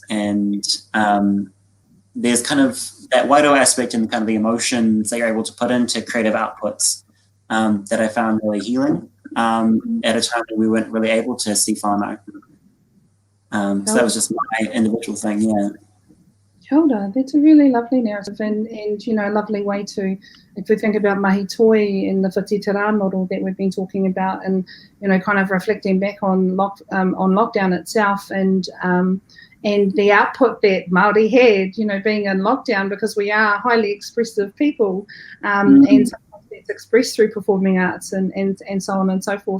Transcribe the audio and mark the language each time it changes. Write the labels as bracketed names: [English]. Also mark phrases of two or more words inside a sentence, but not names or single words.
[English] And there's kind of that Wairua aspect and kind of the emotions that you're able to put into creative outputs that I found really healing at a time when we weren't really able to see whānau. So that was just my individual thing, yeah. [Māori] Kia ora. [English] That's a really lovely narrative and you know, a lovely way to, if we think about [Māori] mahi toi [English] in the whatitara model that we've been talking about, and you know, kind of reflecting back on lockdown itself and the output that Māori had, you know, being in lockdown, because we are highly expressive people, and sometimes it's expressed through performing arts and so on and so forth.